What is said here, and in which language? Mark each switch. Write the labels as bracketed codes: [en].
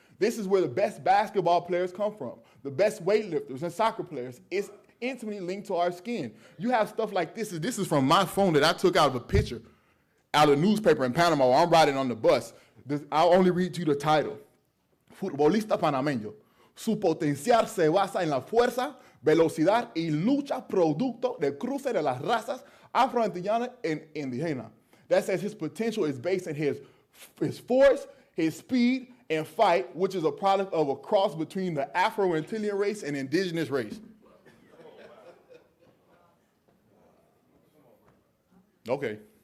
[en] This is where the best basketball players come from. The best weightlifters and soccer players. It's intimately linked to our skin. You have stuff like this. This is from my phone that I took out of a picture, out of a newspaper in Panama while I'm riding on the bus. I'll only read you the title. [es] Futbolista panameño. Su potencial se basa en la fuerza, velocidad y lucha producto del cruce de las razas afro-antillanas and indígenas. [en] That says his potential is based on his force, his speed, and fight, which is a product of a cross between the Afro-Antillan race and indigenous race. Okay.